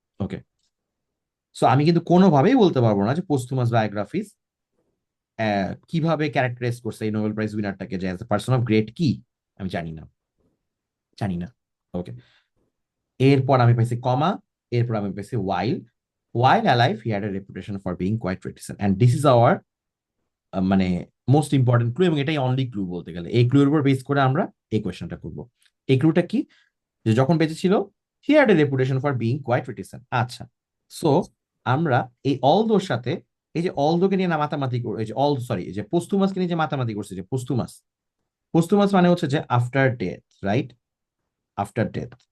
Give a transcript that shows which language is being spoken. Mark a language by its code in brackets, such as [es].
[bn] ওকে, so আমি কিন্তু কোনোভাবেই বলতে পারবো না যে পোস্থুমাস বায়োগ্রাফিস কিভাবে ক্যারেক্টারাইজ করছে এই নোবেল প্রাইজ উইনারটাকে যে পার্সন অফ গ্রেট কি, আমি জানি না, জানি না। ওকে, এরপর আমি পাইছি কমা, এরপর আমি পাইছি ওয়াইল। [en] While alive, he had a reputation for being quite reticent. And this is our মানে most important clue, এবং এটাই only clue [bn] বলতে গেলে। এই ক্লুর উপর বেস করে আমরা এই কোয়েশ্চেনটা করবো। এই ক্লুটা কি? যে যখন বেঁচে ছিল [en] He had a reputation for being quite reticent. [bn] আচ্ছা, সো আমরা এই অলদোর সাথে এই যে অলদোকে নিয়ে না মাতামাতি এই যে অল সরি এই যে পোস্তুমাসকে নিয়ে যে মাতামাতি করছে, যে পোস্তুমাস, পোস্তুমাস মানে হচ্ছে যে after death, right? After death.